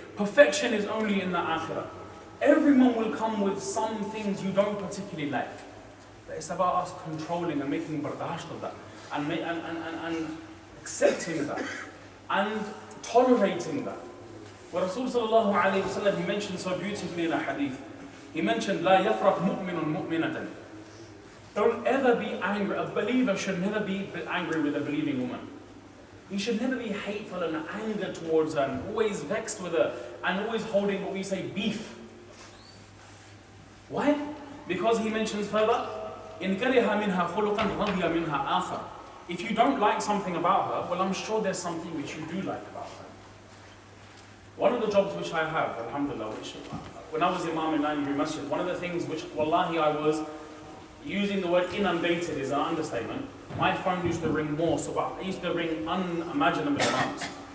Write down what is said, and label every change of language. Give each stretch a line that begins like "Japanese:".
English: Perfection is only in the akhirah. Everyone will come with some things you don't particularly like. But it's about us controlling and making bardasht of that. And accepting that. And tolerating that. What Rasul sallallahu alayhi wa sallam, he mentioned so beautifully in a hadith. He mentioned,
Arabic: لا يفرق مؤمن مؤمنة.
English: Don't ever be angry. A believer should never be angry with a believing woman. You should never be hateful and anger towards her and always vexed with her and always holding what we say beef. Why? Because he mentions further,
Arabic: إن كره منها خلقا رضي منها آخر.
English: If you don't like something about her, well, I'm sure there's something which you do like about her. One of the jobs which I have, alhamdulillah, when I was Imam in SLMWAC Masjid, one of the things which, wallahi, I was using the word inundated is an understatement. My phone used to ring more, so I used to ring unimaginable amounts.